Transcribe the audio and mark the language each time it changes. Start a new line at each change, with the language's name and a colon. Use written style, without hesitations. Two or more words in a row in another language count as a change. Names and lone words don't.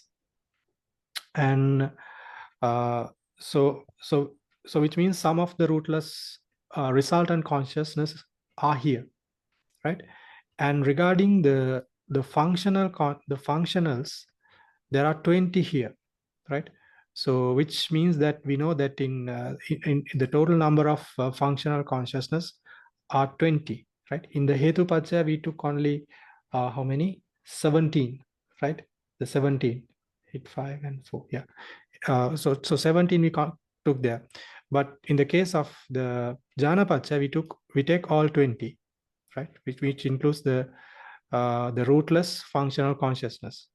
English: And so which means some of the rootless resultant consciousness are here, right? And regarding the functionals, there are 20 here, right? So which means that we know that in the total number of functional consciousness are 20, right? In the
Pali: hetu paccaya,
English: we took only how many? 17, right? The 17, 8, 5, and 4. Yeah. So 17 we took there. But in the case of the
Pali: Jhāna paccaya,
English: we take all 20, right? Which includes the rootless functional consciousness.